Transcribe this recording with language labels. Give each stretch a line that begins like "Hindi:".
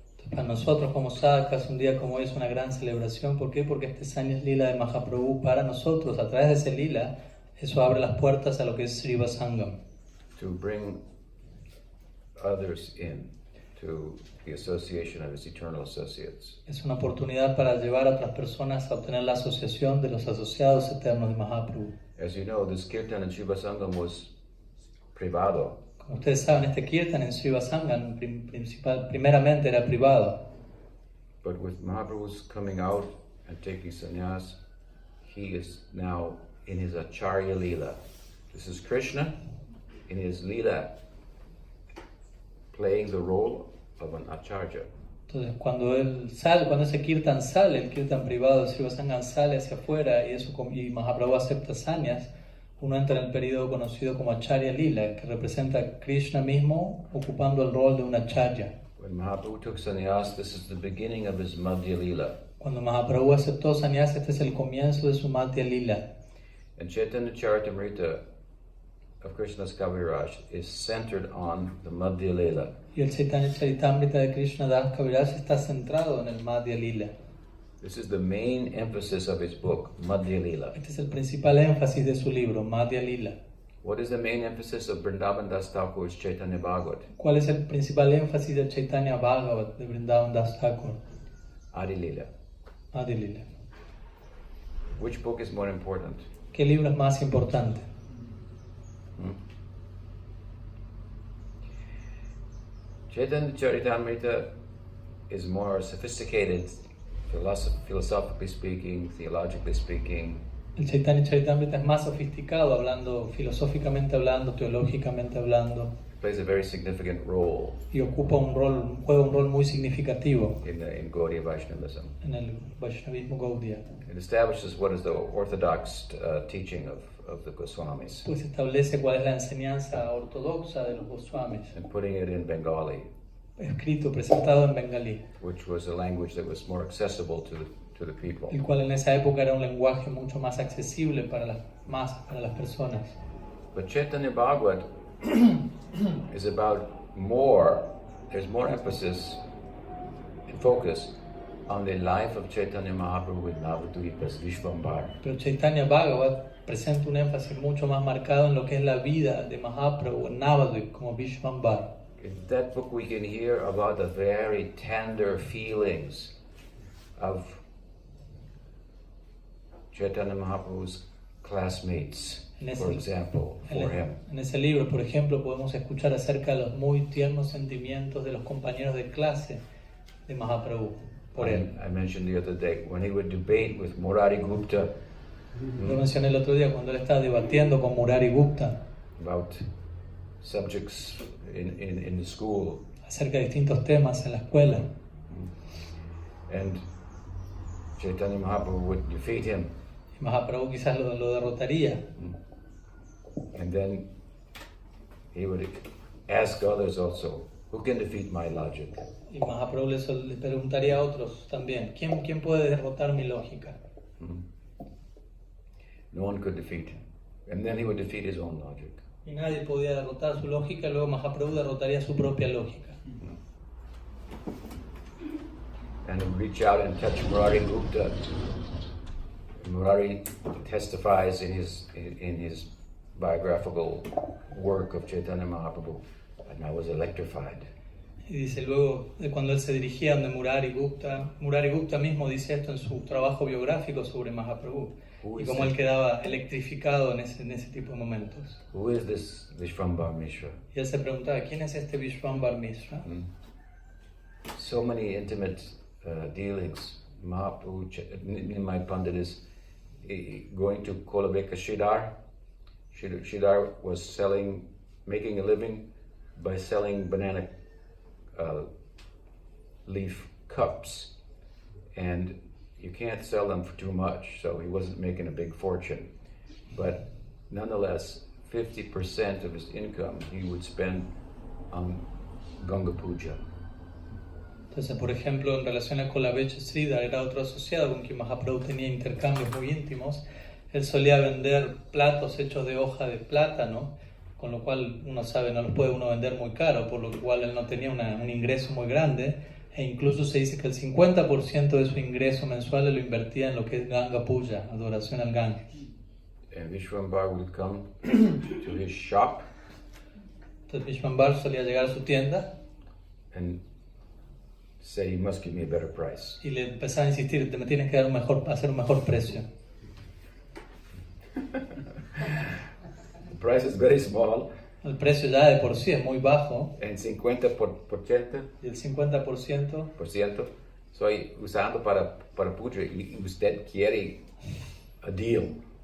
Spanish: para nosotros como sadhakas, un día como hoy es una gran celebración. ¿Por qué? Porque este Sannyas-lila de Mahaprabhu para nosotros, a través de ese lila, eso abre las puertas a lo que es Sriva Sangam.
English: To bring others in to the association of his eternal associates.
Spanish: Es una oportunidad para llevar a otras personas a obtener la asociación de los asociados eternos de Mahaprabhu.
English: As you know, this kirtan in Sriva Sangam was
Spanish: privado. Como ustedes saben, este kirtan en Sriva Sangam primeramente era privado.
English: But with Mahaprabhu's coming out and taking sannyas, he is now in his Acharya Lila. This is Krishna in his Lila playing the role of an Acharya.
Spanish: Entonces, cuando ese kirtan sale, el kirtan privado de Sriva Sangam sale hacia afuera y Mahaprabhu acepta sannyas, uno entra en el periodo conocido como Acharya Lila, que representa a Krishna mismo ocupando el rol de un Acharya.
English: When Mahaprabhu took sannyas, this is the beginning of his Madhya Lila.
Spanish: Cuando Mahaprabhu aceptó sannyas, este es el comienzo de su Madhya Lila.
English: And Chaitanya Charitamrita of Krishna's Kaviraj is centered on the Madhya Lila.
Spanish: Y el Chaitanya Charitamrita de Krishna Das Kaviraj está centrado en el Madhya Lila.
English: This is the main emphasis of his book, Madhya Lila.
Spanish: Este es el principal énfasis de su libro, Madhya Lila.
English: What is the main emphasis of Vrindavan Das Thakur's Chaitanya Bhagavat?
Spanish: ¿Cuál es el principal énfasis del Chaitanya Bhagavat de Vrindavan Das Thakur?
English: Adi Lila.
Spanish: Madhya Lila.
English: Which book is more important?
Spanish: ¿Qué libro es más importante?
English: Chaitanya Charitamrita is more sophisticated, philosophically speaking, theologically speaking,
Spanish: El Chaitanya Charitamrita es más sofisticado, hablando filosóficamente hablando, teológicamente hablando,
English: It plays a very significant role
Spanish: y juega un rol muy significativo
English: in Gaudiya Vaishnavism.
Spanish: en el Vaishnavismo Gaudiya.
English: It establishes what is the orthodox teaching of the Goswamis,
Spanish: Pues establece cuál es la enseñanza ortodoxa de los Goswamis,
English: and putting it in Bengali,
Spanish: escrito, presentado en bengalí,
English: which was a language that was more accessible to the people.
Spanish: el cual en esa época era un lenguaje mucho más accesible para las masas, para las personas.
English: But Chaitanya Bhagavat is about there's more emphasis and focus on the life of Chaitanya Mahaprabhu in Navadvip as Vishvambar.
Spanish: Pero Chaitanya Bhagavat presenta un énfasis mucho más marcado en lo que es la vida de Mahaprabhu en Navadvip como Vishvambar.
English: In that book we can hear about the very tender feelings of Chaitanya Mahaprabhu's classmates, for example, for him.
Spanish: En ese libro, por ejemplo, podemos escuchar acerca de los muy tiernos sentimientos de los compañeros de clase de Mahaprabhu por él.
English: I mentioned the other day when he would debate with Murari Gupta.
Spanish: Lo mencioné el otro día cuando él estaba debatiendo con Murari Gupta
English: About subjects in the school.
Spanish: Acerca de distintos temas en la escuela.
English: And Chaitanya Mahaprabhu would defeat him.
Spanish: Y Mahaprabhu quizás lo derrotaría.
English: And then he would ask others also, who can defeat my logic?
Spanish: Y Mahaprabhu le preguntaría a otros también, ¿quién puede derrotar mi lógica?
English: No one could defeat him. And then he would defeat his own logic.
Spanish: Y nadie podía derrotar su lógica, luego Mahaprabhu derrotaría su propia lógica.
English: And he'd reach out and touch Murari Gupta. Murari testifies in his biographical work of Chaitanya Mahaprabhu, and I was electrified.
Spanish: Y dice luego, de cuando él se dirigía donde Murari Gupta mismo dice esto en su trabajo biográfico sobre Mahaprabhu, y cómo él quedaba electrificado en ese tipo de momentos.
English: Who is this Vishvambar Mishra?
Spanish: Y él se preguntaba, ¿quién es este Vishvambar Mishra?
English: So many intimate dealings. Mahaprabhu, my Pandit is going to Kolabeka Shidar. Shidar was making a living by selling banana leaf cups, and you can't sell them for too much, so he wasn't making a big fortune. But nonetheless, 50% of his income he would spend on Ganga Puja.
Spanish: Entonces, por ejemplo, en relación a Kolabeka Sridhar, era otro asociado con quien Mahaprabhu tenía intercambios muy íntimos. Él solía vender platos hechos de hoja de plátano, con lo cual uno sabe, no los puede uno vender muy caro, por lo cual él no tenía un ingreso muy grande, e incluso se dice que el 50% de su ingreso mensual lo invertía en lo que es Ganga Puja, adoración al Ganges.
English: And Vishvambar would come to his shop.
Spanish: Entonces Vishvambar solía llegar a su tienda
English: And say, you must give me a better price.
Spanish: y le empezaba a insistir, me tienes que dar hacer un mejor precio.
English: The price is very small.
Spanish: El precio ya de por sí es muy bajo,
English: And 50%
Spanish: y el 50% soy usando para puja y usted quiere
English: a deal.